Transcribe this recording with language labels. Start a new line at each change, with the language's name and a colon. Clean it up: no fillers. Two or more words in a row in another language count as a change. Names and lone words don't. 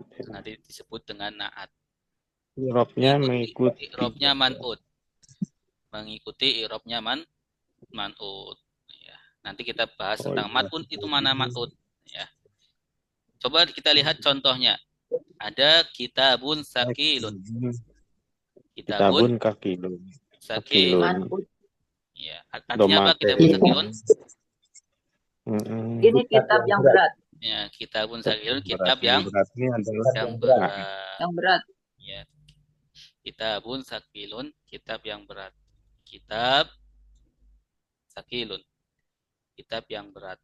Indonesian: Itu nanti disebut dengan naat. Irobnya mengikuti I'robnya man'ut. Mengikuti i'robnya man'ut ya. Nanti kita bahas tentang man'ut itu mana man'ut ya. Coba kita lihat contohnya. Ada
Arabic: كتاب ثقيل. كتاب ثقيل. Sakilun.
Indonesian: Ya, artinya apa
Arabic: كتاب ثقيل?
Indonesian: Ini kitab yang berat. Ya,
Arabic: كتاب ثقيل,
Indonesian: kitab yang beratnya adalah yang berat. Yang berat. Ya.
Arabic: كتاب ثقيل,
Indonesian: kitab yang berat.
Arabic: كتاب ثقيل,
Indonesian: kitab yang berat.